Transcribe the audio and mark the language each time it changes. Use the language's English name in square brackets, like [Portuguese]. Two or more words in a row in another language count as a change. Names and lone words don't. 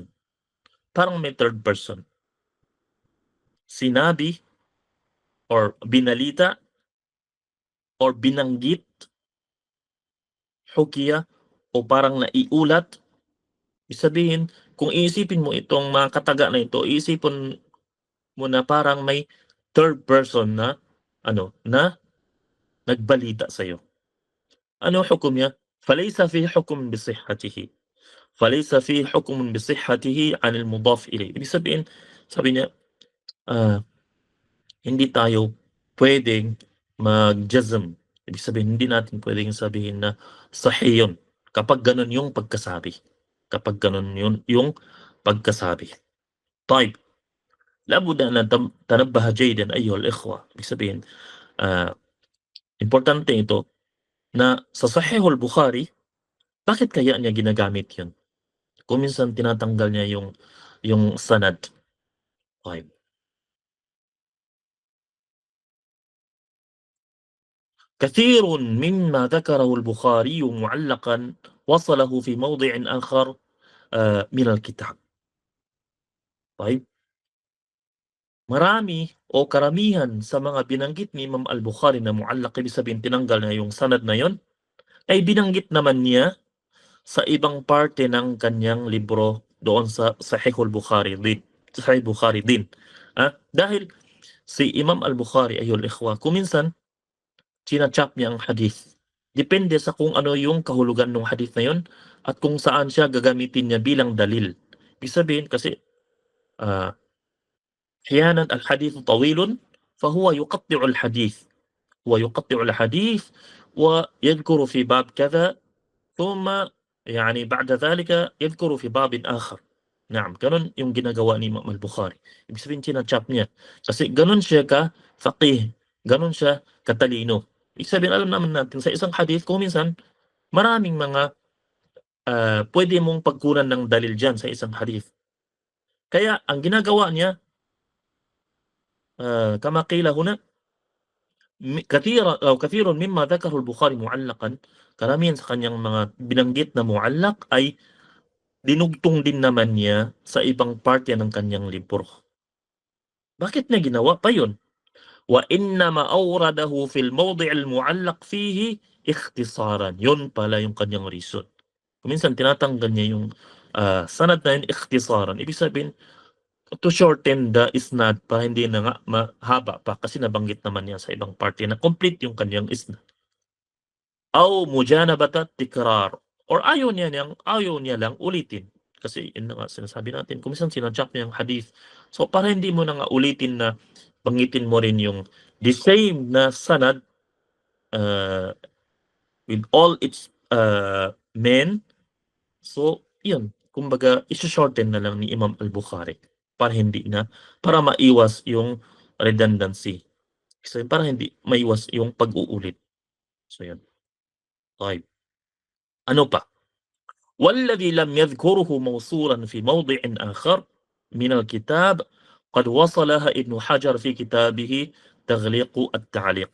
[Filipino] Parang may third person. Sinabi or binalita or binanggit, hukiya o parang naiulat. Ibig sabihin, kung iisipin mo itong mga kataga na ito, iisipin mo na parang may third person na na nagbalita sa'yo. Ano hukom niya? [Arabic] فليس في حكم بصحته. فليس في حكم بصحته عن المضاف إليه. [Filipino] Ibig sabihin, sabi niya, hindi tayo pwedeng mag-jazm. Ibig sabihin, hindi natin pwedeng sabihin na sahih yun kapag ganun yung pagkasabi. Kapag ganun yun yung pagkasabi. [Arabic] طيب لابد أن نتنبه جيدا أيها الإخوة. [Filipino] Ibig sabihin, importante ito na sa Sahihul Bukhari, bakit kaya niya ginagamit yun? Kung minsan tinatanggal niya yung sanad. [Arabic] طيب. كثير مما ذكره البخاري معلقا وصله في موضع آخر من الكتاب. طيب. [Filipino] Marami o karamihan sa mga binanggit ni Imam Al-Bukhari na muallaq, ibig sabihin tinanggal na yung sanad na yon, ay binanggit naman niya sa ibang parte ng kanyang libro doon sa Sahihul Bukhari din. Sahih Bukhari din. Dahil si Imam Al-Bukhari [Arabic] أيها الإخوة, [Filipino] kuminsan china-chop niya ang hadith. Depende sa kung ano yung kahulugan ng hadith na yon at kung saan siya gagamitin niya bilang dalil. Ibig sabihin kasi [Arabic] أحيانا الحديث طويل فهو يقطع الحديث. هو يقطع الحديث ويذكر في باب كذا ثم يعني بعد ذلك يذكر في باب آخر. [Filipino] Naam, ganun yung ginagawa ni Imam Al-Bukhari. Ibig sabihin china-chop niya. Kasi ganun siya ka-faqih, ganun siya katalino. Ibig sabihin, alam naman natin sa isang hadith, kung minsan, maraming mga pwede mong pagkunan ng dalil dyan sa isang hadith. Kaya, ang ginagawa niya, [Arabic] كما قيل هنا كثير مما ذكره البخاري معلقا, [Filipino] karamihan sa kanyang mga binanggit na muallaq ay dinugtong din naman niya sa ibang parte ng kanyang libro. Bakit niya ginawa pa yun? [Arabic] وإنما أورده في الموضع المعلق فيه اختصارا. [Filipino] Yun pala yung kanyang reason. Minsan tinatanggal niya yung sanad na yun ikhtisaran. Ibig sabihin, [English] to shorten the isnad [Filipino] pa hindi na nga mahaba pa kasi nabanggit naman niya sa ibang parte na complete yung kanyang isnad. [Arabic] أو مجانبة التكرار, [Filipino] or ayaw niya lang ulitin. Kasi yun na nga sinasabi natin, kung minsan sinadjak niya yung hadith. So para hindi mo na nga ulitin na banggitin mo rin yung [English] the same [Filipino] na sanad [English] with all its men. [Filipino] So yun, kumbaga i-shorten na lang ni Imam Al-Bukhari para maiwas yung redundancy. So para hindi maiwas yung pag-uulit. So yan. طيب. Ano pa? [Arabic] والذي لم يذكره موصولا في موضع آخر من الكتاب قد وصلها ابن حجر في كتابه تغليق التعليق.